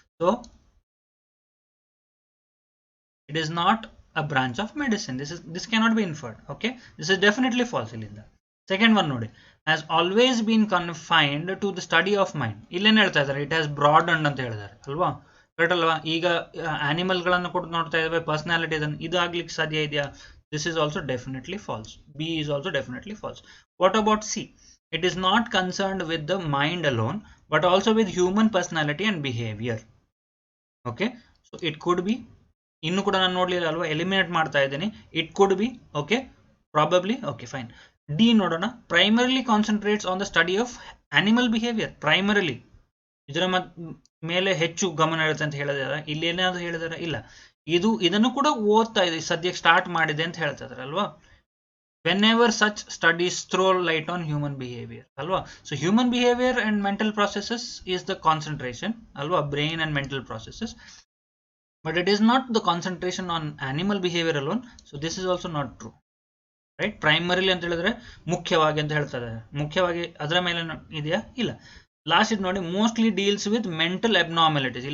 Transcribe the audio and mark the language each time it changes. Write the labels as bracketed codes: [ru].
[en] So it is not a branch of medicine. This cannot be inferred. Okay, this is definitely false. [kn] ಇಲ್ಲಿಂದ [en] Second one ನೋಡಿ, has always been confined to the study of mind. [kn] ಇಲ್ಲೇನು ಹೇಳ್ತಾ ಇದ್ದಾರೆ, [en] it has broadened [kn] ಅಂತ ಹೇಳಿದ್ದಾರೆ ಅಲ್ವಾ, correct ಅಲ್ವಾ? ಈಗ ಆನಿಮಲ್ಗಳನ್ನು ಕೂಡ ನೋಡ್ತಾ ಇದ್ದೇವೆ, ಪರ್ಸನಾಲಿಟಿ ಇದು ಆಗ್ಲಿಕ್ಕೆ ಸಾಧ್ಯ ಇದೆಯಾ? [en] This is also definitely false. B is also definitely false. What about C? It is not concerned with the mind alone but also with human personality and behavior. Okay, so it could be, [kn] ಇನ್ನು ಕೂಡ ನಾನು ನೋಡ್ಲಿಲ್ಲ ಅಲ್ವಾ, eliminate ಮಾಡ್ತಾ ಇದ್ದೀನಿ. [en] It could be, okay, probably. Okay, fine. [kn] D ನೋಡೋಣ, [en] Primarily concentrates on the study of animal behaviour. [kn] Primarily ಇದರ ಮೇಲೆ ಹೆಚ್ಚು ಗಮನ ಇರುತ್ತೆ ಅಂತ ಹೇಳಿದಾರೆ. ಇಲ್ಲಿ ಏನಾದ್ರು ಹೇಳಿದಾರೆ? ಇಲ್ಲ. ಇದನ್ನು ಕೂಡ ಓದ್ತಾ ಇದೆ, ಸದ್ಯಕ್ಕೆ ಸ್ಟಾರ್ಟ್ ಮಾಡಿದೆ ಅಂತ ಹೇಳ್ತಾ ಇದಾರೆ ಅಲ್ವಾ. [en] whenever such studies throw light on human behavior alwa. So human behavior and mental processes is the concentration alwa, brain and mental processes, but it is not the concentration on animal behavior alone. So this is also not true, right? [kn] Primarily ಅಂತ ಹೇಳಿದ್ರೆ ಮುಖ್ಯವಾಗಿ ಅಂತ ಹೇಳ್ತಾ ಇದ್ದಾರೆ. ಮುಖ್ಯವಾಗಿ ಅದರ ಮೇಲೆ ಇದೆಯಾ? ಇಲ್ಲ. [en] last [kn] ಇದು ನೋಡಿ, [en] Mostly deals with mental abnormalities.